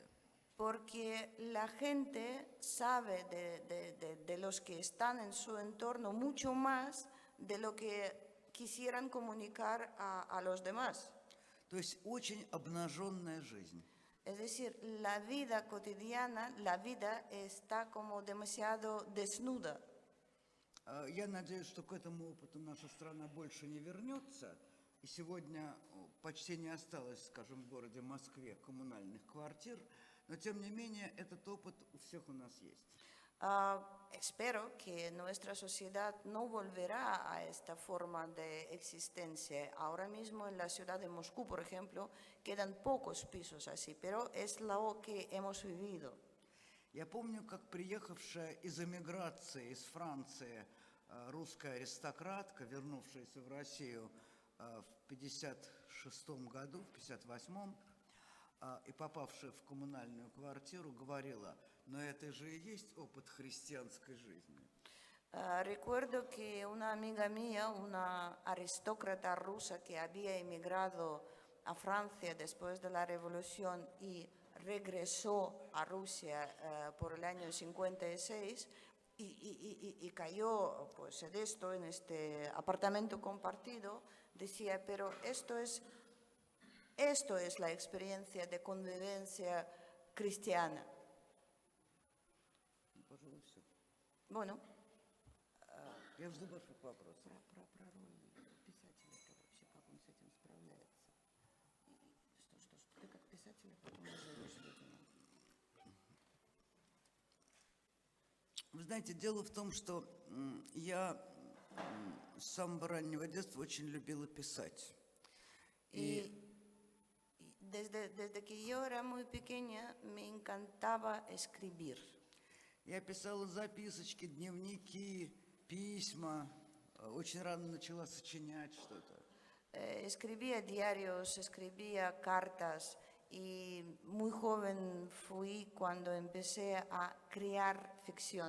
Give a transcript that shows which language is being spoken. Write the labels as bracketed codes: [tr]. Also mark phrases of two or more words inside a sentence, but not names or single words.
[es] Porque la gente sabe de los que están en su entorno mucho más de lo que quisieran comunicar a los demás. [ru] То есть очень обнаженная жизнь. [es] Es decir, la vida cotidiana, la vida está como demasiado desnuda. [ru] Я надеюсь, что к этому опыту наша страна больше не вернется. И сегодня почти не осталось, скажем, в городе Москве коммунальных квартир. Но, тем не менее, этот опыт у всех у нас есть. [es] Espero que nuestra sociedad no volverá a esta forma de existencia. Ahora mismo en la ciudad de Moscú, por ejemplo, quedan pocos pisos así, pero es lo que hemos vivido. [ru] Я помню, как приехавшая из эмиграции, из Франции, русская аристократка, вернувшаяся в Россию в 1956 году, в 1958, и попавшая в коммунальную квартиру, говорила: но это же и есть опыт христианской жизни. [es] Recuerdo que una amiga mía, una aristócrata rusa que había emigrado a Francia después de la Revolución y regresó a Rusia por el año 56 y cayó pues, en este apartamento compartido, decía, pero esto es la experiencia de convivencia cristiana. [ru] Пожалуй, все. [es] Bueno. [ru] Я жду ваших вопросов. Про роль писателя, вообще, как он с этим справляется. Что ты как писатель потом назовешь, видимо. Вы знаете, дело в том, что я с самого раннего детства очень любила писать. [es] Y desde que yo era muy pequeña me encantaba escribir. [ru] Я писала записочки, дневники, письма. Очень рано начала сочинять что-то. [es] Escribía diarios, escribía cartas y muy joven fui cuando empecé a crear ficción.